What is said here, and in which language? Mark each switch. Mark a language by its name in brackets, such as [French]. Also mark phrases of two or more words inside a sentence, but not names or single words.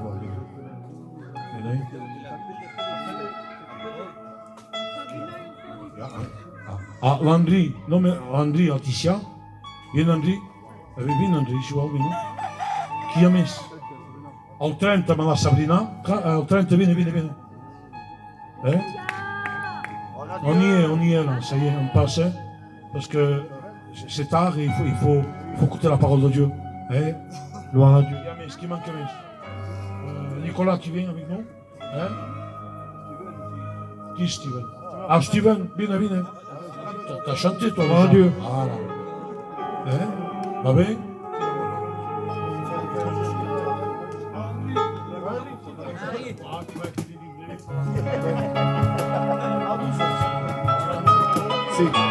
[Italian] Ah, Landry, nome Landry Alticia. Vieni Landry. Vieni Landry, ci vuoi, vieni. Chi ha messo? Al 30 ma la Sabrina. Al 30 vieni. [French] On y est là, ça y est, on passe. Parce que c'est tard et il faut écouter la parole de Dieu. Gloire à Dieu. Il y a Metz, qui manque Metz. Nicolas, tu viens avec nous? Qui Steven? Ah, Steven, viens. T'as chanté toi, Gloire à Dieu. Voilà. Va bien? Sì.